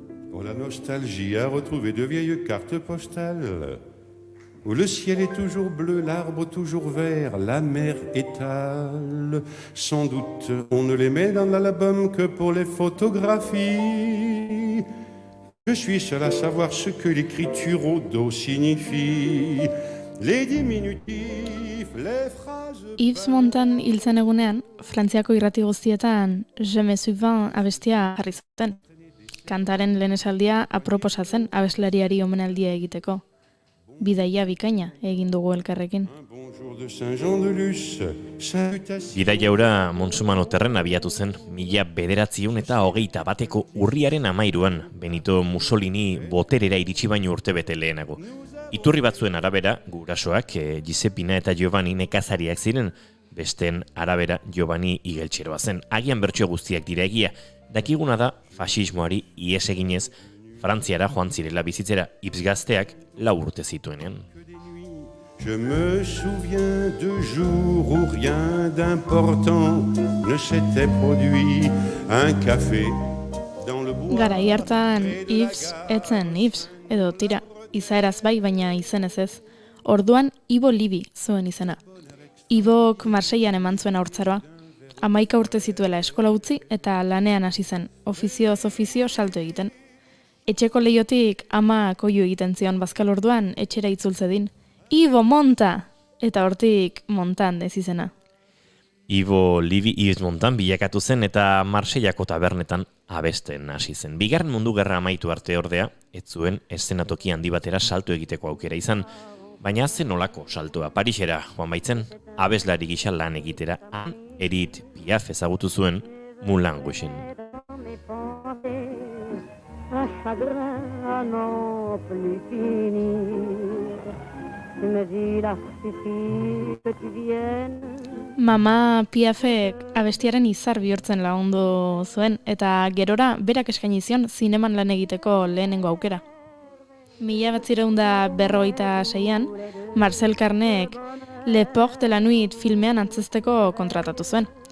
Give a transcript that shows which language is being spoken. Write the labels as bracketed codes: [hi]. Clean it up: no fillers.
[fr] Pour la nostalgie à retrouver de vieilles cartes postales où le ciel est toujours bleu, l'arbre toujours vert, la mer étale. Sans doute, on ne les met dans l'album que pour les photographies. Je suis seul à savoir ce que l'écriture au dos signifie. Les diminutifs, les phrases... [eu] Yves Montand hil zen egunean, Frantziako irrati guztietan Je me souvins abestia jarri zuten. Kantaren lehen esaldia aproposa zen abeslariari omenaldia egiteko. Bidaia bikaina egin dugu elkarrekin. Bidaia hura Montsumano terren abiatu zen 1921 urriaren 13 Benito Mussolini boterera iritsi baino urtebete lehenago. Iturri batzuen arabera, gurasoak Giuseppina eta Giovanni nekazariak ziren, besteen arabera Giovanni igeltxeroa zen. Agian bertsio guztiak dira egia, dakiguna da faxismoari ihes eginez Frantziara joan zirela bizitzera Yves gazteak 4 urte zituenean. [fr] Je me souviens de jours où rien d'important ne s'était produit, un café dans le bois. [eu] Garai hartan Yves etzen Yves, edo tira, izaeraz bai baina izenez ez. Orduan Ivo Libi zuen izena. Ibok Marseilan eman zuen haurtzaroa. 11 urte zituela eskola utzi eta lanean hasi zen, ofizioz ofizio salto egiten. Etxeko leiotik ama koiu egiten zion bazkal orduan etxera itzultzedin. Ivo monta! Eta hortik Montand ez izena. Ivo Libi Yves Montand bilakatu zen eta Marseillako tabernetan abesten hasi zen. Bigarren mundu gerra amaitu arte ordea, ez zuen eszenatoki handi batera salto egiteko aukera izan. Baina zen nolako saltoa Parisera joan baitzen, abeslari gisa lan egitera, han Edith Piaf ezagutu zuen Moulin Rouge-en. [fr] Un chagrin à n'en plus finir. Tu me dis là, suffit que tu viennes. [eu] Mama Piafek abestiaren izar bihurtzen lagundu zuen eta gerora berak eskaini zion zineman lan egiteko lehenengo aukera. 1956an Marcel Carnék Le Port de la Nuit filmean antzezteko kontratatu zuen.